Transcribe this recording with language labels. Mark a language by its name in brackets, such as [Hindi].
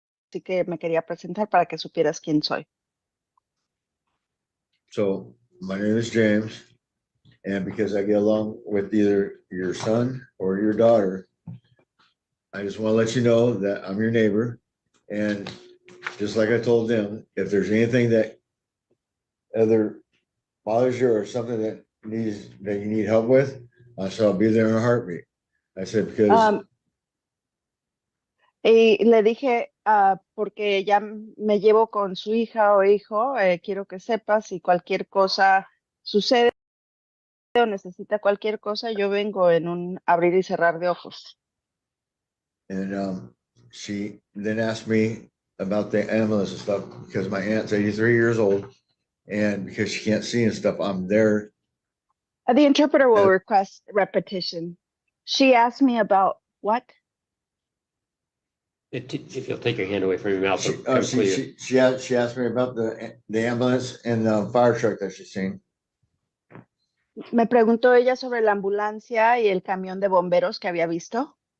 [Spanish] Así que me quería presentar para que supieras quién soy. [English] So my name is James, and because I get along with either your son or your daughter, I just want to let you know that I'm your neighbor. And just like I told them, if there's anything that either bothers you or something that you need help with, I said I'll be there in a heartbeat. I said because [Spanish] y le dije, porque ya me llevo con su hija o hijo, quiero que sepas, si cualquier cosa sucede o necesita cualquier cosa, yo vengo en un abrir y cerrar de ojos. [English] And she then asked me about the ambulance and stuff, because my aunt's 83 years old, and because she can't see and stuff, I'm there. The interpreter will request repetition. She asked me about what? If you'll take your hand away from your mouth. She asked me about the ambulance and the fire truck that she's seen. [Spanish] Me preguntó ella sobre la ambulancia y el camión de bomberos que había visto.